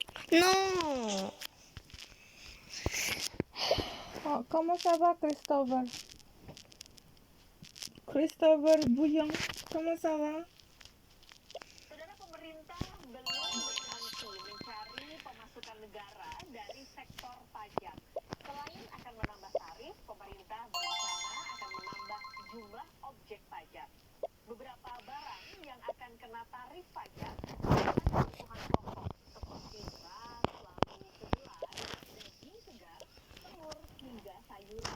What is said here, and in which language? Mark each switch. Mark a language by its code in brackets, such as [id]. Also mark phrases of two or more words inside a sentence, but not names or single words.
[fr] Non. Oh, comment ça va, Christopher? Christopher Bouillon, comment ça va? [id] Saudara, pemerintah belum berhenti mencari pemasukan negara dari sektor pajak. Selain akan menambah tarif, pemerintah berencana akan menambah jumlah objek pajak. Beberapa barang yang akan kena tarif pajak adalah kebutuhan pokok seperti beras, lalu kedelai, daging segar, telur, hingga sayuran.